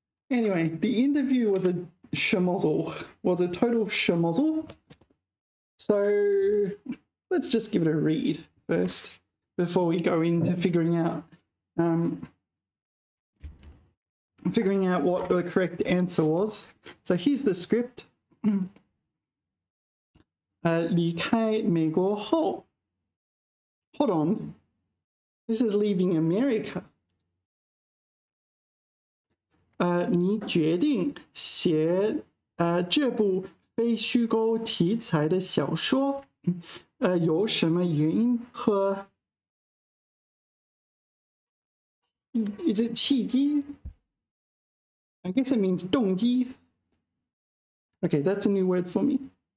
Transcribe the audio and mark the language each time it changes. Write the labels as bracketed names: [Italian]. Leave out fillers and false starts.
[English] Anyway, the interview was a schmozzle, total schmozzle. So let's just give it a read first before we go into figuring out what the correct answer was. So here's the script. [Chinese] 离开美国后 [English] Hold on. This is leaving America. [Chinese] 你决定写这部非虚构题材的小说，有什么原因和 [English] Is it [Chinese] 契机? [English] I guess it means 动机. Okay, that's a new word for me.